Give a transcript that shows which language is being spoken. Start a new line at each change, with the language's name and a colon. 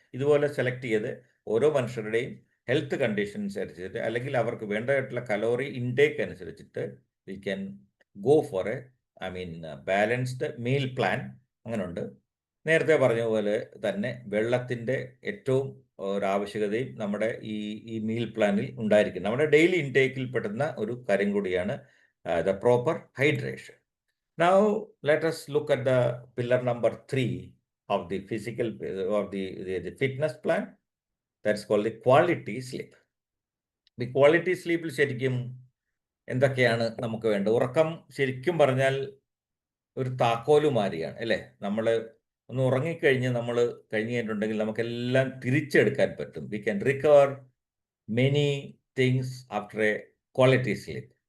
Malayalam: ഇതുപോലെ സെലക്ട് ചെയ്ത് ഓരോ മനുഷ്യരുടെയും ഹെൽത്ത് കണ്ടീഷൻസ് അനുസരിച്ചിട്ട്, അല്ലെങ്കിൽ അവർക്ക് വേണ്ടതായിട്ടുള്ള കലോറി ഇൻടേക്ക് അനുസരിച്ചിട്ട്
English: We can go for a balanced meal plan.
Malayalam: അങ്ങനെയുണ്ട്. നേരത്തെ പറഞ്ഞ പോലെ തന്നെ വെള്ളത്തിൻ്റെ ഏറ്റവും ഒരാവശ്യകതയും നമ്മുടെ ഈ മീൽ പ്ലാനിൽ ഉണ്ടായിരിക്കും. നമ്മുടെ ഡെയിലി ഇൻടേക്കിൽ പെടുന്ന ഒരു കാര്യം കൂടിയാണ് the proper hydration.
English: Now let us look at the pillar number 3 of the physical of the fitness plan. That's called the quality sleep.
Malayalam: The quality sleep ശരിക്കും എന്തൊക്കെയാണ് നമുക്ക് വേണ്ടത്? ഉറക്കം ശരിക്കും പറഞ്ഞാൽ ഒരു താക്കോലുമാരിയാണ്, അല്ലേ? നമ്മൾ ഒന്ന് ഉറങ്ങിക്കഴിഞ്ഞ് നമ്മൾ കഴിഞ്ഞിട്ടുണ്ടെങ്കിൽ നമുക്കെല്ലാം തിരിച്ചെടുക്കാൻ പറ്റും.
English: We can recover many things after a quality sleep.